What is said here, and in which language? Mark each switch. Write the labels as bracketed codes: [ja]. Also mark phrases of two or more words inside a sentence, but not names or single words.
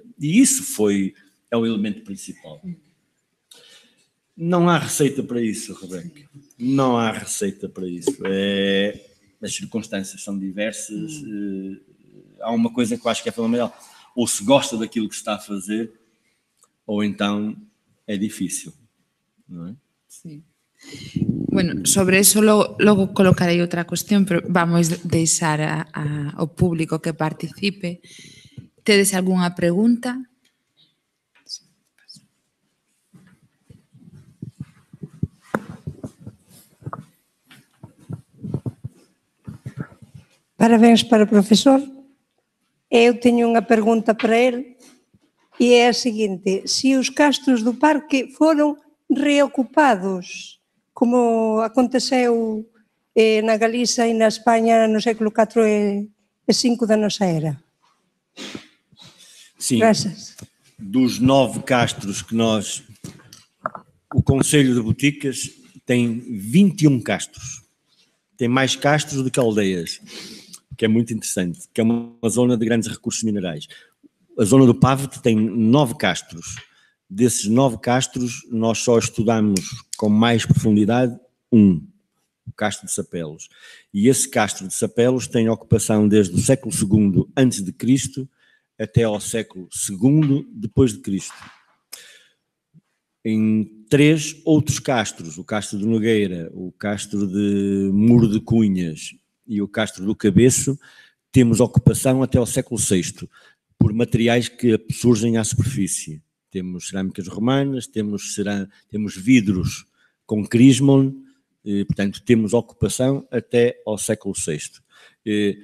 [pt] E isso é o elemento principal. Não há receita para isso, Rebeca. Não há receita para isso. As circunstâncias são diversas. Há uma coisa que eu acho que é fundamental. Ou se gosta daquilo que se está a fazer, ou então é difícil, não é? Sim. [es] Bueno, sobre eso [gl] logo colocarei outra cuestión, pero vamos deixar ao público que participe. Tedes algunha pregunta? Parabéns para o profesor. Eu teño unha pergunta para ele e é a seguinte: se os castros do parque foron reocupados, como aconteceu na Galiza e na España no século IV e V da nosa era. [pt] Sim. Graças. Dos 9 castros que o Conselho de Boticas tem 21 castros. Tem mais castros do que aldeias, que é muito interessante, que é uma zona de grandes recursos minerais. A zona do Pavete tem 9 castros. Desses 9 castros, nós só estudamos com mais profundidade o Castro de Sapelos. E esse Castro de Sapelos tem ocupação desde o século II a.C. até ao século II depois de Cristo. Em 3 outros castros, o Castro de Nogueira, o Castro de Muro de Cunhas e o Castro do Cabeço, temos ocupação até ao século VI, por materiais que surgem à superfície. Temos cerâmicas romanas, temos vidros com crismon, portanto temos ocupação até ao século VI.